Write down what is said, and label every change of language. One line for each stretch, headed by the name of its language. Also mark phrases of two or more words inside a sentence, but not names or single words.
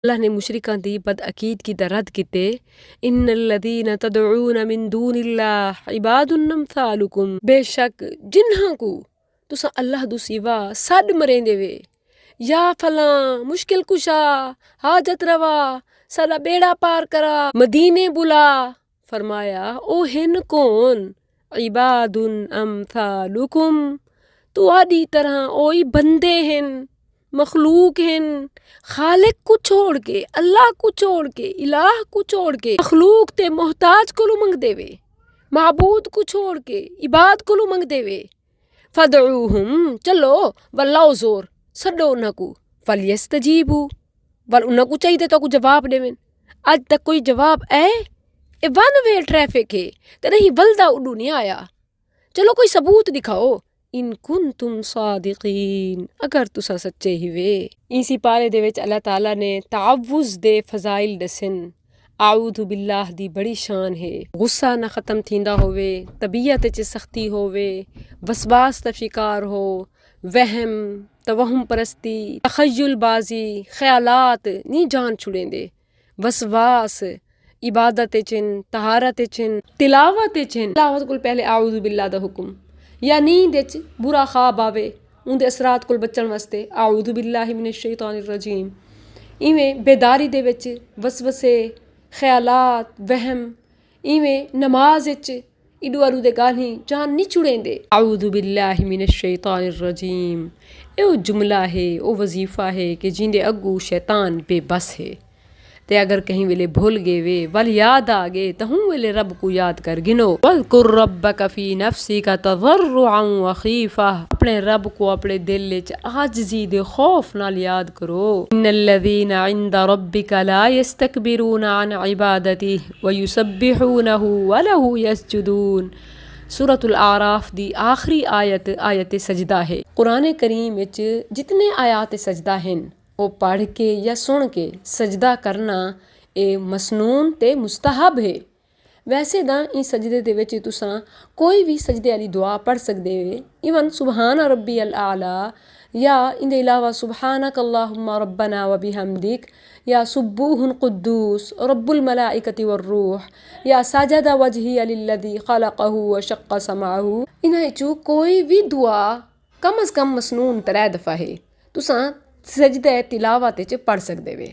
Saraiki: अल्लाह ने मुशरिकां दी बदअकीदगी दा रद्द कीते।
Arabic: إن الذين تدعون من دون الله عباد أمثالكم,
Saraiki: बेशक जिन्हां को तुसां अल्लाह दो सिवा सड मरेंदे वे, या फलां मुश्किल कुशा, हाजत रवा, साडा बेड़ा पार करा, मदीने बुला, फरमाया ओ हिन कौन,
Arabic: عباد أمثالكم,
Saraiki: तुहाडी तरह ओई बंदे हिन, मखलूक हिन। खालिक को छोड़ के, अल्लाह को छोड़ के, इलाह को छोड़ के मखलूक ते मोहताज को मंगदे वे, महबूद को छोड़ के इबाद को मंगदे वे। फदऊहुम, चलो वल्लाओ जोर सडो उन्हां को, फलयस्तजीबू, वल उन्हां को चाहिए तो को जवाब देवें। अज तक कोई जवाब है? ए वन वे ट्रैफिक है ते नहीं वलदा उडू नहीं आया। चलो कोई सबूत दिखाओ।
Arabic: إن كنتم صادقين,
Saraiki: अगर तुसा सच्चे ही वे। इसी पारे दे विच अल्लाह ताला ने तावुज़ दे फजाइल दसन।
Arabic: أعوذ بالله
Saraiki: दी बड़ी शान है। गुस्सा ना ख़त्म थींदा होवे, तबीयत च सख्ती होवे, वसवास दा शिकार हो, वहम तवहम परस्ती, तखय्युल बाजी, ख्यालात नी जान छुड़ेंदे। वसवास इबादत चिन, तहारत चिन, तिलावत चिन। तिलावत कोल पहले
Arabic: أعوذ بالله
Saraiki: दा हुक्म, या नींद च बुरा ख्वाब आवे उनके असरात को बचण वास्ते
Arabic: أعوذ بالله من الشيطان الرجيم.
Saraiki: इवें बेदारी दे विच वसवसे, ख्यालात, वहम, इवें नमाज च इडू अरू दे गाली जान नहीं छुड़ेंदे।
Arabic: أعوذ بالله من الشيطان الرجيم,
Saraiki: ए जुमला है, ओ वजीफा है कि जिंदे अगू शैतान बेबस है। ते अगर कहीं वेले भूल गए वे, वल याद आ गए तो हूँ वेले रब को याद कर गिनो।
Arabic: واذكر ربك في نفسك تضرعا وخيفة,
Saraiki: अपने रब को अपने दिल च आजिज़ी दे खौफ नाल याद करो।
Arabic: إن الذين عند ربك لا يستكبرون عن عبادته ويسبحونه وله يسجدون.
Saraiki: सूरतुल आराफ दी आखिरी आयत आयत सजदा है। कुरान करीम विच जितने आयात सजदा हैं वो पढ़ के या सुन के सजदा करना ए मसनून ते मुस्तहब है। वैसे दा इन सजदे दे विच तुसां कोई भी सजदे वाली दुआ पढ़ सकदे वे। इवन
Arabic: سبحان ربي الأعلى,
Saraiki: या इंदे अलावा
Arabic: سبحانك اللهم ربنا وبحمدك,
Saraiki: या
Arabic: سبوح قدوس رب الملائكة والروح,
Saraiki: या
Arabic: سجد وجهي للذي خلقه وشق سمعه.
Saraiki: इन्हां चू कोई भी दुआ कम अज़ कम मसनून 3 दफ़ा है तुसां सजदा तिलावत च पढ़ सकदे वे।